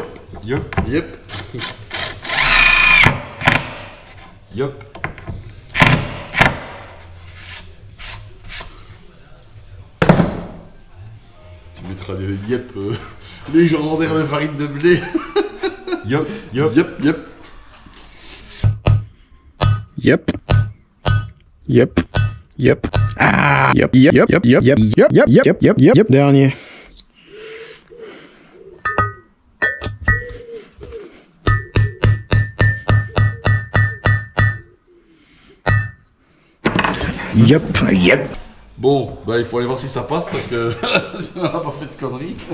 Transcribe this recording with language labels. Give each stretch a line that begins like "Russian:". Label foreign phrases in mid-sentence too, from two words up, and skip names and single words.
French: Yep. Yep. Yep. Tu mettras le yep légendaire de farine de blé. Yep. Yep. Yep, yep. Yep. Yep. Yep. Ah. Yep. Yep. Yep. Yep. Yep. Yep. Yep. Yep. Yep. Yep. Yep. Dernier. Yep. Yep. Bon, bah il faut aller voir si ça passe parce que on n'a pas fait de conneries.